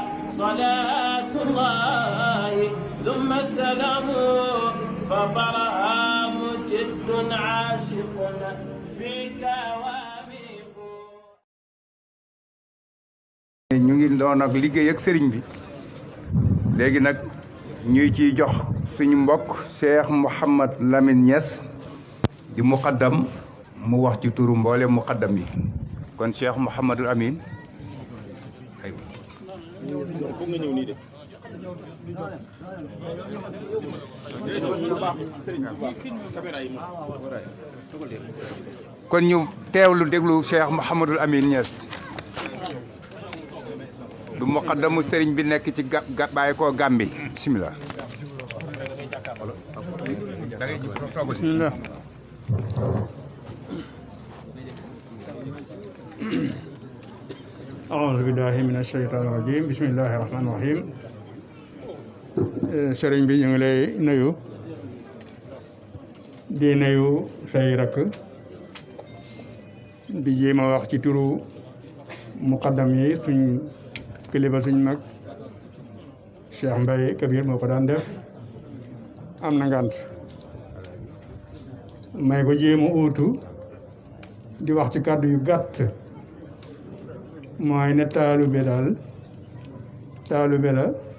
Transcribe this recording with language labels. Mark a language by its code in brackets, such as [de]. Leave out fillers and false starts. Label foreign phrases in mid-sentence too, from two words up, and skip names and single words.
[ar] صلاة الله ثم السلام فبرهام جد عاشق فيك واميق. [wo] ñu ngi doon ak liggéey ak sëriñ bi léegi nag ñuy ciy jox suñu mbokk Cheikh Mouhamad Lamine Niass di muqaddam mu wax ci turu mboole muqaddam yi kon Cheikh Mouhamadul Amin ay foog nga ñëw nii de kon ñu teewlu déglu Cheikh Mouhamadul Amin Niass du muqaddamu sëriñ bi nekk ci bàyyi ko Gàmbi [ar] بسم الله بسم الله أعوذ بالله من الشيطان الرجيم بسم الله الرحمن الرحيم [wo] sëriñ bi ñu ngi lay nuyu di nuyu say rakk di jéem a wax ci turu muqaddam yi suñ kilifa suñ mag Cheikh Mbaye Kabir moo ko daan def am na ngant may ko jéem a uutu di wax ci kàddu yu gàtt mooy ne taalube daal taalube la